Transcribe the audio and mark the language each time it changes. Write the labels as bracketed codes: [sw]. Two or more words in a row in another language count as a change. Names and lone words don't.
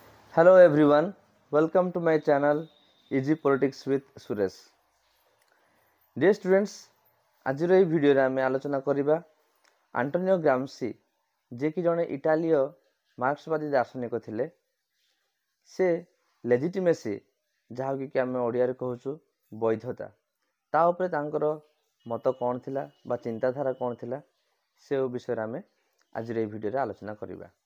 [en] Hello everyone, welcome to my channel Easy Politics with Suresh. Dear students, [or] ଆଜିର ଏହି ଭିଡ଼ିଓରେ ଆମେ ଆଲୋଚନା କରିବା ଆଣ୍ଟୋନିଓ ଗ୍ରାମ୍ସି, ଯିଏକି ଜଣେ ଇଟାଲୀୟ ମାର୍କ୍ସବାଦୀ ଦାର୍ଶନିକ ଥିଲେ। ସେ ଲେଜିଟିମେସି, ଯାହାକି ଆମେ ଓଡ଼ିଆରେ କହୁଛୁ ବୈଧତା, ତା ଉପରେ ତାଙ୍କର ମତ କ'ଣ ଥିଲା ବା ଚିନ୍ତାଧାରା କ'ଣ ଥିଲା, ସେ ବିଷୟରେ ଆମେ ଆଜିର ଏହି ଭିଡ଼ିଓରେ ଆଲୋଚନା କରିବା।